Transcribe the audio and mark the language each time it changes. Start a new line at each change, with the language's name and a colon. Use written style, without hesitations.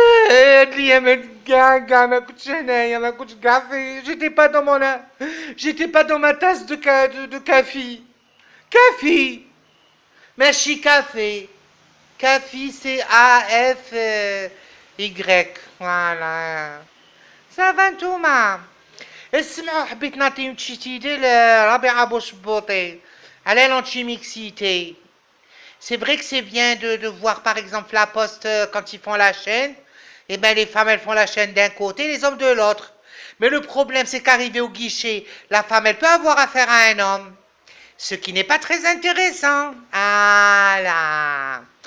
Arabic: اليوم كاع ما كنتش هنايا، ما كنتش كاع في
French: j'étais pas dans mon j'étais pas dans ma tasse de café.
Arabic: Café ماشي كافي.
French: كافي c'est A F Y. voilà. ça va
Arabic: نتوما؟ اسمعوا، حبيت نعطيهم شي idée لربيعة بوشبوطي على l'antimixité.
French: C'est vrai que c'est bien de voir par exemple la Poste quand ils font la chaîne. Eh bien les femmes elles font la chaîne d'un côté, les hommes de l'autre. Mais le problème c'est qu'arrivé au guichet, la femme elle peut avoir affaire à un homme. Ce qui n'est pas très intéressant. Ah là.